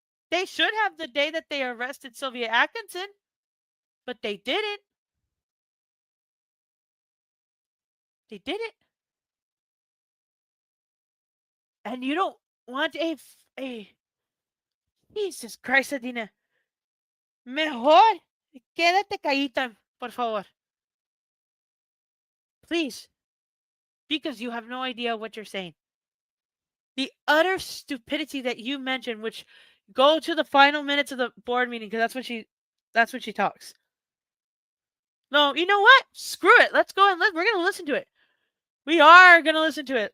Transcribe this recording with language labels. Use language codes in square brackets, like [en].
[en] They should have the day that they arrested Sylvia Atkinson, but they didn't. They didn't. And you don't want a Jesus Christ, Adina. [es] Mejor quédate callita, por favor. [en] Please. Because you have no idea what you're saying. The utter stupidity that you mentioned, which go to the final minutes of the board meeting, because that's when she talks. No, you know what? Screw it. Let's go and we're gonna listen to it. We are gonna listen to it.